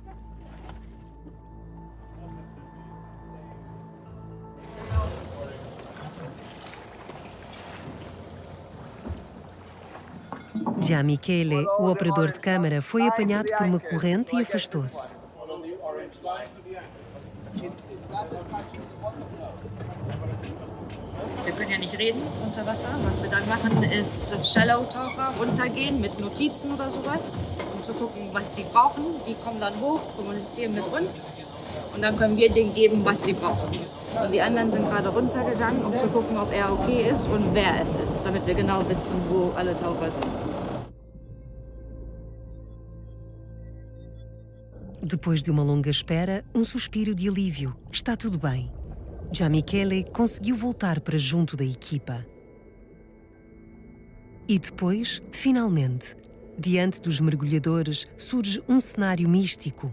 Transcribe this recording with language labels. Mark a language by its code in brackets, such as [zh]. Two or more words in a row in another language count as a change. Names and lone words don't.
[pt] Já Michele, o operador de câmara, foi apanhado por uma corrente e afastou-se. [de] Wir können ja nicht reden unter Wasser. Was wir dann machen, ist, dass Shallow-Taucher runtergehen mit Notizen oder sowas, um zu gucken, was die brauchen. Die kommen dann hoch, kommunizieren mit uns und dann können wir denen geben, was sie brauchen. Und die anderen sind gerade runtergegangen, um zu gucken, ob er okay ist und wer es ist, damit wir genau wissen, wo alle Taucher sind. [pt] Depois de uma longa espera, um suspiro de alívio. Está tudo bem. Já Michele conseguiu voltar para junto da equipa. E depois, finalmente, diante dos mergulhadores, surge um cenário místico.